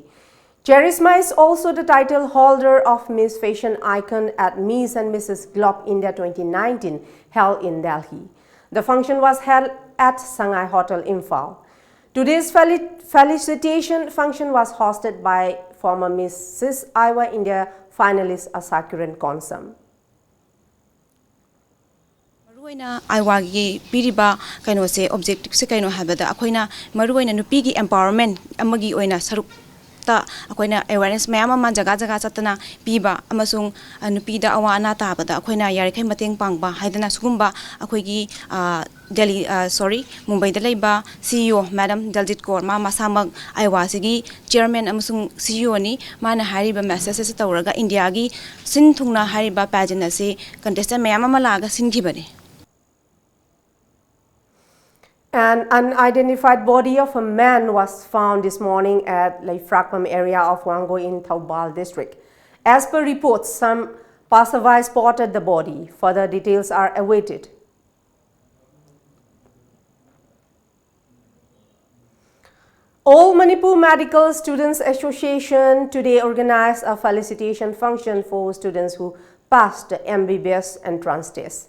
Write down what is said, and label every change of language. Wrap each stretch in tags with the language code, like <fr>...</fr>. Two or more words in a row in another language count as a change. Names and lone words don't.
<en>Charisma is also the title holder of Miss Fashion Icon at Miss and Mrs. Globe India 2019 held in Delhi. The function was held at Sangai Hotel, Imphal. Today's felicitation function was hosted by former Mrs. Iowa India finalist Asakuran Konsam.</en> <mni>Iowa gi piriba kaino se objective se kaino habada akoina maruina nupi gi empowerment amagi oina saruk ta akoina awareness mayam ma jaga jaga chatana piba amasung nupi da awana ta bada akoina yare kai mateng pangba haidana sugumba akoi gi Delhi Mumbai da leiba</mni> <en>CEO Madam</en> <mni>Daljit Kaur ma masamag Iowa sigi chairman amasung CEO ni mana hariba message se tawraga India gi sin thungna hariba pageant ase contestant mayam ma laga sin khibani.</mni> <en>An unidentified body of a man was found this morning at Laifrakpam area of Wango in Thoubal district. As per reports, some passerby spotted the body. Further details are awaited. All Manipur Medical Students Association today organized a felicitation function for students who passed the MBBS entrance test.</en>